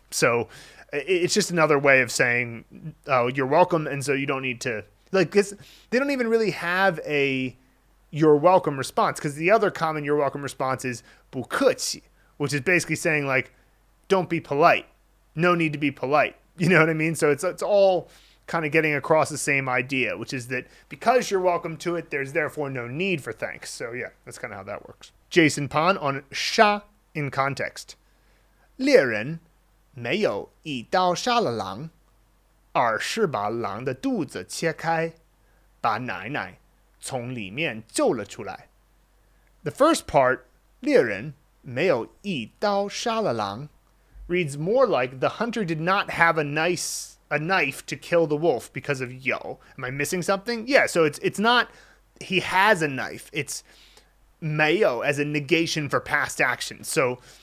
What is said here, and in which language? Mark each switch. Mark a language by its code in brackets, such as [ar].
[en] So it's just another way of saying you're welcome, and so you don't need to, like, they don't even really have a you're welcome response, because the other common you're welcome response is [zh] 不客气, [en] which is basically saying, like, don't be polite. No need to be polite. You know what I mean? So it's all kind of getting across the same idea, which is that because you're welcome to it, there's therefore no need for thanks. So yeah, that's kind of how that works. Jason Pan on 杀 in context. [zh] 猎人没有一刀杀了狼，而是把狼的肚子切开，把奶奶从里面救了出来. [en] The first part, [zh] 猎人没有一刀杀了狼, [en] reads more like the hunter did not have a knife to kill the wolf because of yo. Am I missing something? Yeah, so it's not he has a knife. It's 没有 as a negation for past action. So